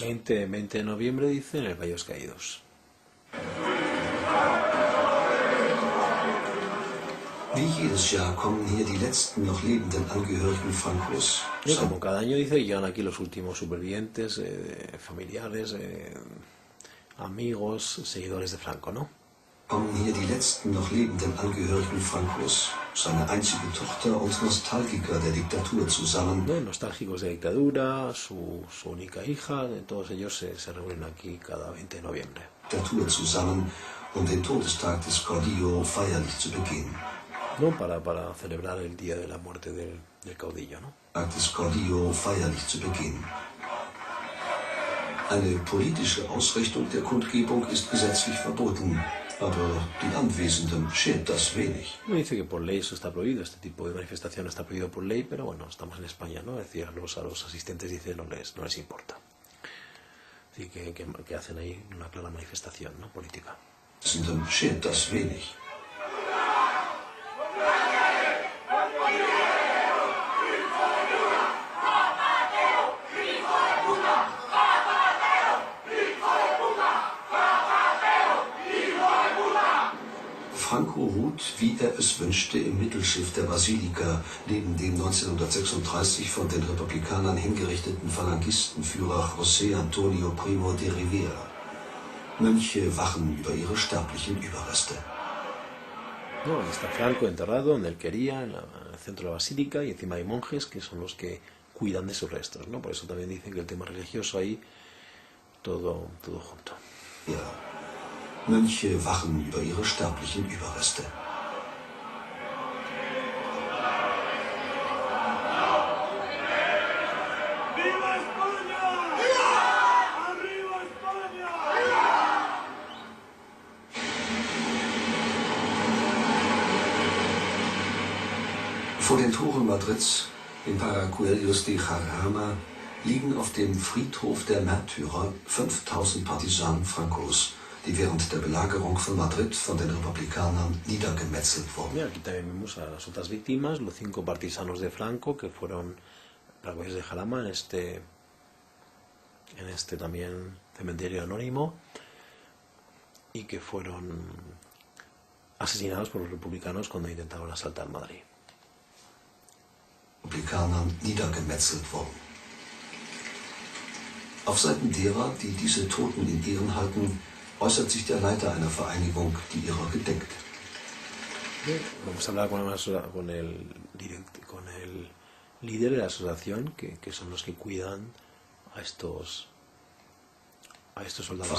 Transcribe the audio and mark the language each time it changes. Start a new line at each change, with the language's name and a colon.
Spanish: 20 de noviembre, dice, en el Valle de los Caídos.
German: Wie jedes Jahr kommen hier die letzten noch lebenden Angehörigen Francos.
Spanish: Y como cada año, dice, llegan aquí los últimos supervivientes, familiares, amigos, seguidores de Franco, ¿no?
German: Kommen hier die letzten noch lebenden Angehörigen Francos, seine einzige Tochter und Nostalgiker der Diktatur zusammen.
Spanish: ¿No? Nostálgicos de dictadura, su única hija, todos ellos se reúnen aquí cada 20 de noviembre.
German: Diktatur zusammen, um den Todestag des Caudillo feierlich zu begehen.
Spanish: ¿No? Para celebrar el día de la muerte del caudillo, ¿no?
German: Tag des Caudillo feierlich zu begehen. Eine politische Ausrichtung der Kundgebung ist gesetzlich verboten, aber die Anwesenden schert das wenig.
Spanish: No dice que por ley eso está prohibido, este tipo de manifestación está prohibido por ley, pero bueno, estamos en España, ¿no? Es decir, a los asistentes dice no les importa. Así que hacen ahí una clara manifestación, ¿no? Política.
German: Schert das wenig. Franco ruht, wie es wünschte, im Mittelschiff der Basilika, neben dem 1936 von den Republikanern hingerichteten Phalangistenführer José Antonio Primo de Rivera. Mönche wachen über ihre sterblichen Überreste.
Spanish: No, está Franco enterrado donde él quería, en el centro de la basílica, y encima hay monjes que son los que cuidan de sus restos, ¿no? Por eso también dicen que el tema religioso ahí, todo junto.
German: Ja. Mönche wachen über ihre sterblichen Überreste.
Spanish: ¡Viva España! ¡Arriba España!
German: Vor den Toren Madrids, in Paracuellos de Jarama, liegen auf dem Friedhof der Märtyrer 5000 Partisanen Francos, die während der Belagerung von Madrid von den Republikanern niedergemetzelt wurden.
Spanish: Y aquí también vemos a las otras víctimas, los 5 partisanos de Franco que fueron paraguayos de Jarama en este también cementerio anónimo y que fueron asesinados por los republicanos cuando intentaron asaltar Madrid.
German: Republikanern niedergemetzelt wurden. Auf Seiten derer, die diese Toten in Ehren halten, äußert sich der Leiter einer Vereinigung, die ihrer gedenkt.
Spanish: Vamos a hablar con el líder de la asociación, que son los que cuidan a estos soldados.